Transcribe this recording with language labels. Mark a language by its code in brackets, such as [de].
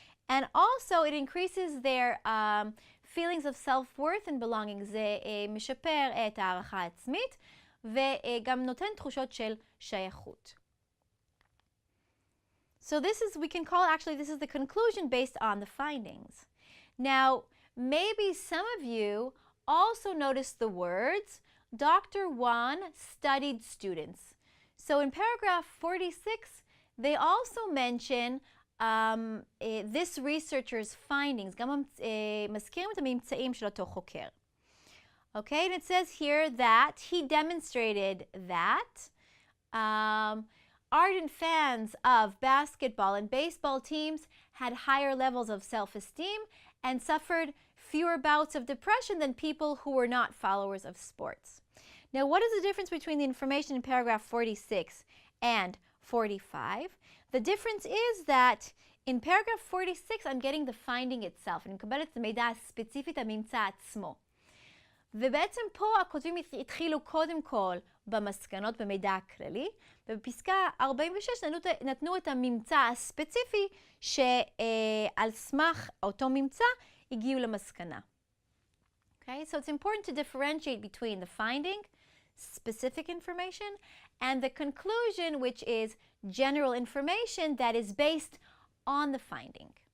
[en] And also it increases their feelings of self-worth and belonging. [he] זה משפר את הערכה העצמית וגם נותן תחושות של שייכות. [en] So this is, we can call, actually, this is the conclusion based on the findings. Now, maybe some of you also noticed the words, Dr. Wan studied students. So in paragraph 46, they also mention this researcher's findings, [he] גם מזכירים את הממצאים של אותו חוקר. [en] Okay, and it says here that he demonstrated that ardent fans of basketball and baseball teams had higher levels of self-esteem and suffered fewer bouts of depression than people who were not followers of sports. Now, what is the difference between the information in paragraph 46 and 45? The difference is that in paragraph 46, I'm getting the finding itself. [he] אני מקבלת את המידע הספציפית, הממצא עצמו. ובעצם פה הכותבים התחילו קודם כל במסקנות, במידע הכללי, ובפסקה 46 נתנו את הממצא הספציפי שעל סמך אותו ממצא הגיעו למסקנה. [en] Okay, so it's important to differentiate between the finding, specific information, and the conclusion, which is general information that is based on the finding.